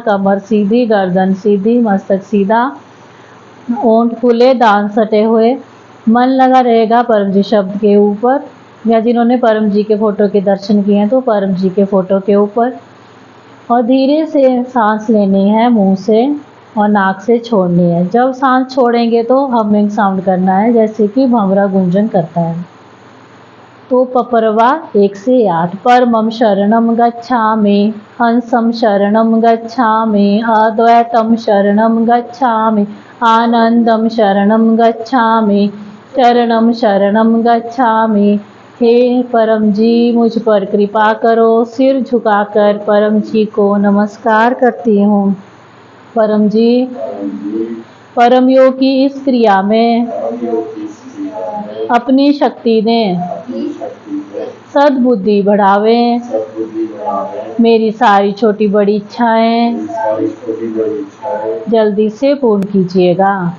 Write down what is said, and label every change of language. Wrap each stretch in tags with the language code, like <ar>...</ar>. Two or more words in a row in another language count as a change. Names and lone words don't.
<hi>कमर सीधी, गर्दन सीधी, मस्तक सीधा, ओंठ खुले, दांत सटे हुए, मन लगा रहेगा परम जी शब्द के ऊपर, या जिन्होंने परम जी के फोटो के दर्शन किए हैं तो परम जी के फोटो के ऊपर। और धीरे से सांस लेनी है मुंह से और नाक से छोड़नी है। जब सांस छोड़ेंगे तो</hi> <en>humming sound</en> <hi>करना है जैसे कि भंवरा गुंजन करता है। तो पपरवा 1 से 8।</hi> <sa>परमं शरणं गच्छामि, हंसं शरणं गच्छामि, अद्वैतं शरणं गच्छामि, आनंदं शरणं गच्छामि, चरणं शरणं गच्छामि।</sa> <hi>हे परम जी, मुझ पर कृपा करो। सिर झुकाकर परम जी को नमस्कार करती हूँ। परम जी, परम योग की इस क्रिया में अपनी शक्ति दें, सद्बुद्धि बढ़ावें, मेरी सारी छोटी बड़ी इच्छाएं जल्दी से पूर्ण कीजिएगा।</hi>